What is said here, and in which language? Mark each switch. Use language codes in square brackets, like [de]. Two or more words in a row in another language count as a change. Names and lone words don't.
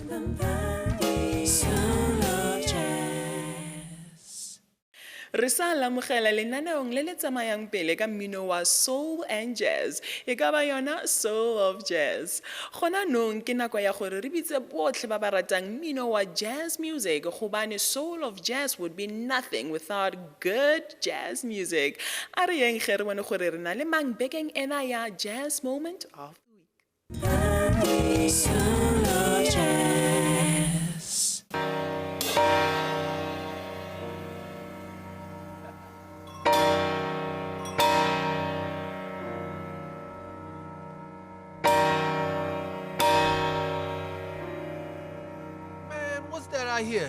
[tn] Re sa lamogela lenaneong le le tsamayang pele ka mmino wa [en] soul and jazz [tn] e ka ba yona Soul of Jazz. Gona nong ke nako ya gore re bitse botlhe ba ba ratang mmino wa [en] jazz music [tn] gobane [en] Soul of Jazz would be nothing without good jazz music. [tn] A re yeng ge re bone gore re na le mang bekeng ena ya Jazz Moment of the Week. [en] Soul of Jazz. What's that I hear?